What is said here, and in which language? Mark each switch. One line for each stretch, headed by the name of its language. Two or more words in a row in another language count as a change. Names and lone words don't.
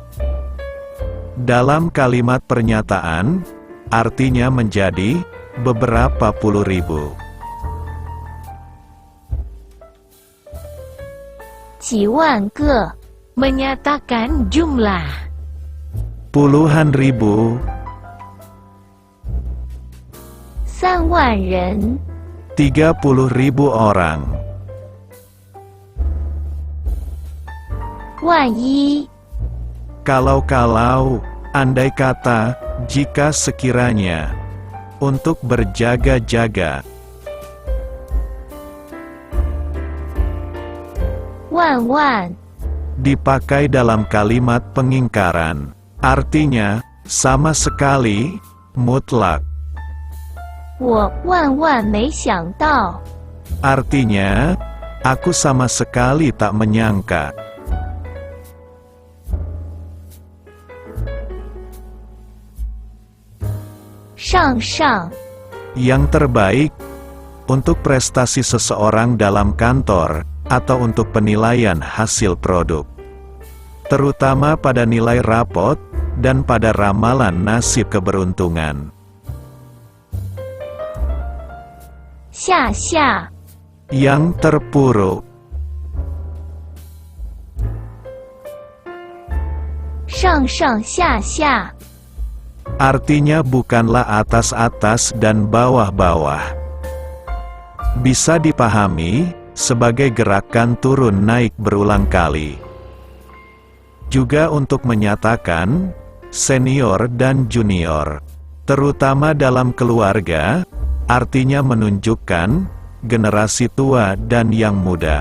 Indonesian: Dalam kalimat pernyataan, artinya menjadi beberapa puluh ribu.
Chinese: 几万个，
Indonesian: menyatakan jumlah. Puluhan ribu,
Chinese: 3万人，
Indonesian: 30.000 orang.
Chinese: 万一，
Indonesian: Kalau-kalau, andai kata, jika sekiranya, untuk berjaga-jaga.
Chinese: 万万，
Indonesian: Dipakai dalam kalimat pengingkaran. Artinya, sama sekali, mutlak.
Chinese: 我万万没想到，
Indonesian: Artinya, aku sama sekali tak menyangka.
Chinese: 上上，
Indonesian: Yang terbaik, untuk prestasi seseorang dalam kantor, atau untuk penilaian hasil produk. Terutama pada nilai rapot, dan pada ramalan nasib keberuntungan.
Chinese: 下下，
Indonesian: Yang terpuruk,
Chinese: 上上下下，
Indonesian: artinya bukanlah atas-atas dan bawah-bawah. Bisa dipahami sebagai gerakan turun naik berulang kali. Juga untuk menyatakan senior dan junior, terutama dalam keluarga, artinya menunjukkan generasi tua dan yang muda.